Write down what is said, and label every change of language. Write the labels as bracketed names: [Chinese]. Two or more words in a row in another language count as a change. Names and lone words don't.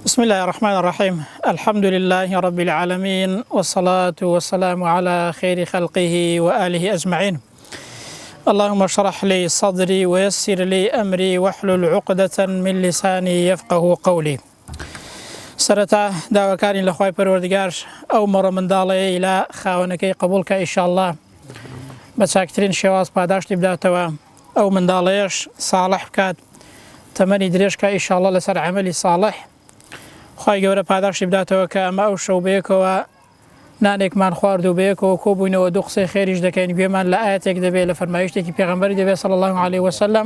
[Arabic] بسم الله الرحمن الرحيم. الحمد لله رب العالمين، والصلاة والسلام على خير خلقه وآله أجمعين. اللهم اشرح لي صدري ويسر لي أمري واحلل عقدة من لساني يفقه قولي. [Central Kurdish] سرتا داواکانی لخوای پروردگار او مر منداڵی لە خاوەنەکەی قبولکە ئینشاءالله بە چاکترین شێواز پاداشتی بداتەوە، ئەو منداڵەیەش ساڵح بکات، تەمەنی درێژکە ئینشاءالله لەسەر عەمەلی ساڵح، خوای گەورە پاداشتی بداتەوە کە ئەمە ئەو شەو بەیەکەوە نانێکمان خوارد و بەیەکەوە کۆبووینەوە دوو قسەی خێریش دەکەین، گوێمان لە ئاەتێک دەبێت لە فەرمایشتێکی پێغەمبەری دەبێت [Arabic] صلی الله علیه وسلم.